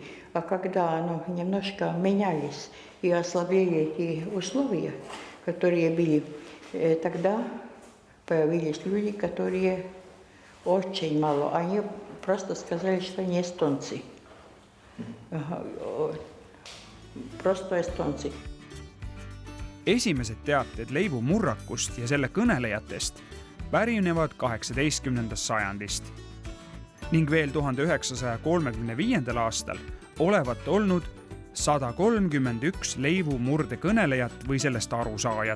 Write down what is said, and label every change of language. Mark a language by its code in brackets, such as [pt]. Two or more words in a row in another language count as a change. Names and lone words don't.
[ru] А когда немножко менялись и ослабели эти условия, которые были, тогда появились люди, которые очень мало. Они просто сказали, что они эстонцы. Просто эстонцы. [et] Esimesed teated leivu murrakust ja selle kõnelejatest pärinevad 18. sajandist ning veel 1935. aastal olevat olnud 131 leivu murde kõnelejat või sellest arusaajat.